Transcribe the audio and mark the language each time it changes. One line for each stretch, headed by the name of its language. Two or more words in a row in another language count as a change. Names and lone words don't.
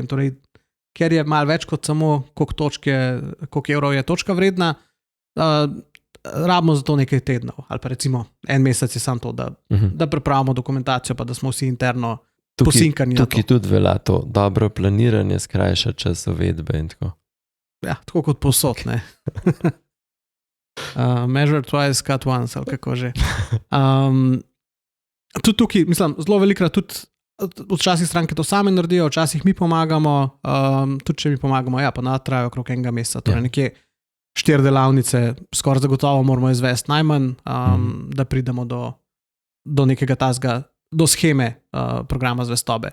Slovenian: Torej, ker je malo več kot samo, koliko evrov je točka vredna, rabimo za to nekaj tednov. Ali pa recimo en mesec je samo to, da pripravimo dokumentacijo, pa da smo vsi interno posinkani. Tukaj tudi velja to dobro planiranje, skrajša čas uvedbe in tako. Ja, tako kot povsod, ne.
English: Measure twice, cut once,
Slovenian: ali kako že. Tudi tukaj, mislim, zelo velikrat tudi včasih stranke to same naredijo, včasih mi pomagamo, tudi če mi pomagamo, pa trajajo okrog enega meseca, torej nekje 4 delavnice, skoraj zagotovo moramo izvesti najmanj, da pridemo do nekega tazga, do sheme programa zvestobe.